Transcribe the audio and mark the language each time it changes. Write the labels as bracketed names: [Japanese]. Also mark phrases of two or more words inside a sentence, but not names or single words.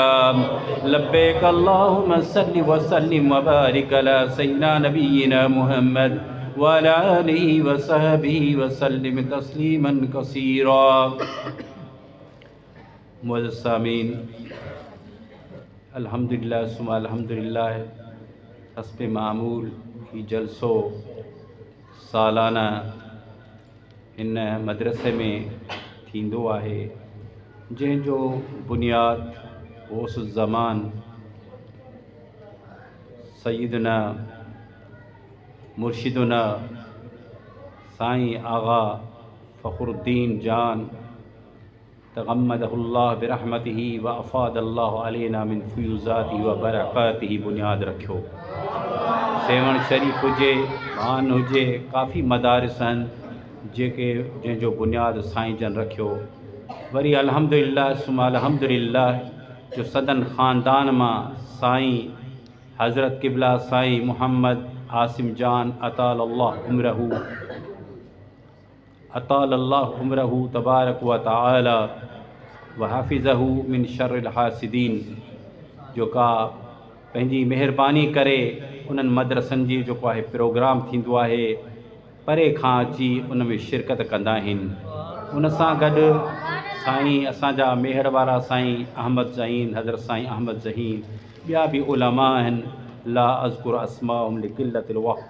[Arabic] لبيك اللهم صل وسلم وبارك على سيدنا نبينا محمد وعلى آله وصحبه وسلم تسليما كثيرا. [Sindhi] मुअज़्ज़ज़ सामीन, [Arabic] الحمد لله ثم الحمد لله. [Sindhi] हस्बे मामूल ही जलसो सालाना इन मदरसे में थींदो आहे, जंहिंजो बुनियाद ओस ज़मान [Arabic] سيدنا مرشدنا साईं आग़ा फ़ख़्रुद्दीन जान تغمده الله برحمته وأفاض الله علينا من فيوضاته وبركاته [Sindhi] बुनियाद रखियो। सेवण शरीफ़ हुजे, भान हुजे, काफ़ी मदारिस आहिनि जंहिंजो बुनियाद साईं जन रखियो। [Arabic] वरी الحمد لله ثم الحمد لله [Sindhi] जो सदन ख़ानदान मां साईं हज़रत क़िबला साईं मोहम्मद आसिम जान [Arabic] أطال الله عمره تبارك وتعالى وحفظه من شر الحاسدين, [Sindhi] जो का पंहिंजी महिरबानी करे उन्हनि मदरसनि जी जेको आहे प्रोग्राम थींदो आहे परे खां अची उन में शिरकत कंदा आहिनि। उन सां गॾु साईं असांजा मेहर वारा साईं अहमद ज़हीन हज़रत साईं अहमद ज़हीन, ॿिया बि उलमा आहिनि [Arabic] لا أذكر أسماءهم لقلة الوقت.